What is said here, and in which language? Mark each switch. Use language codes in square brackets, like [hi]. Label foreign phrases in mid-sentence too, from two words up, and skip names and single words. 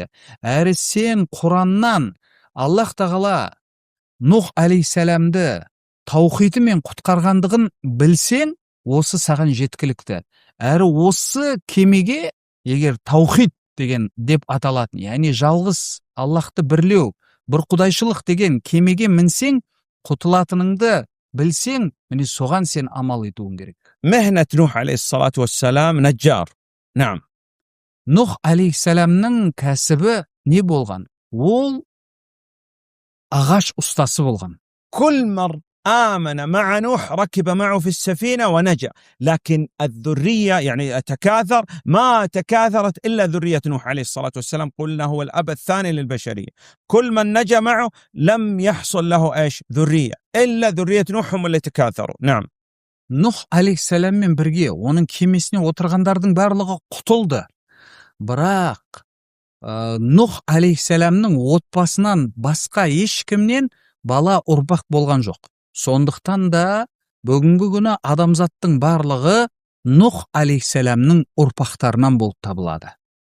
[kk] Әрі сен Құраннан Аллах тағала Нух алейхиссаламды таухидымен құтқарғандығын білсең, осы саған жеткілікті. Әрі осы кемеге егер таухид деген деп аталатын, яғни жалғыз Аллахты бірлеу, бір құдайшылық деген кемеге мінсең, құтылатыныңды білсең, міне соған сен амал етуің керек. [ar] مهنة نوح عليه الصلاة والسلام نجار. نعم. [kk] Нух алейхиссаламның кәсібі не болған? Ол ағаш ұстасы болған. [ar] كل من آمن مع نوح ركب معه في السفينة ونجا، لكن الذرية يعني تكاثر، ما تكاثرت إلا ذرية نوح عليه الصلاة والسلام، قلنا هو الأب الثاني للبشرية. كل من نجا معه لم يحصل له إيش؟ ذرية، إلا ذرية نوح هم اللي تكاثروا. نعم. [kk] Нух алейхиссаламмен бірге оның кемесіне отырғандардың барлығы құтылды. Бірақ Нух алейхиссаламның отбасынан басқа ешкімнен бала ұрпақ болған жоқ. Сондықтан да бүгінгі күні адамзаттың барлығы Нух алейхиссаламның ұрпақтарынан болып табылады.